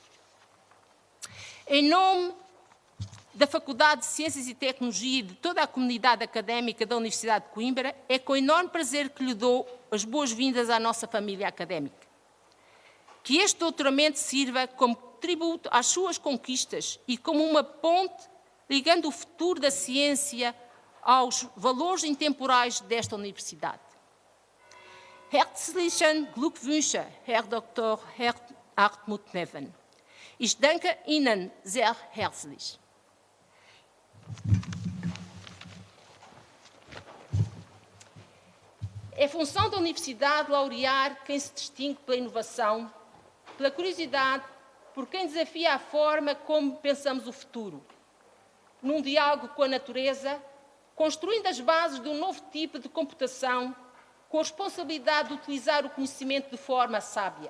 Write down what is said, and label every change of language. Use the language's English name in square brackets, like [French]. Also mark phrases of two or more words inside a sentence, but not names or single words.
[Portuguese] Em nome da Faculdade de Ciências e Tecnologia e de toda a comunidade académica da Universidade de Coimbra, é com enorme prazer que lhe dou as boas-vindas à nossa família académica. Que este doutoramento sirva como tributo às suas conquistas e como uma ponte ligando o futuro da ciência aos valores intemporais desta universidade. [German] Herzlichen Glückwünsche, Herr Dr. Hartmut Neven. Ich danke Ihnen sehr herzlich. [Portuguese] É função da Universidade laurear quem se distingue pela inovação, pela curiosidade, por quem desafia a forma como pensamos o futuro, num diálogo com a natureza, construindo as bases de um novo tipo de computação, com a responsabilidade de utilizar o conhecimento de forma sábia.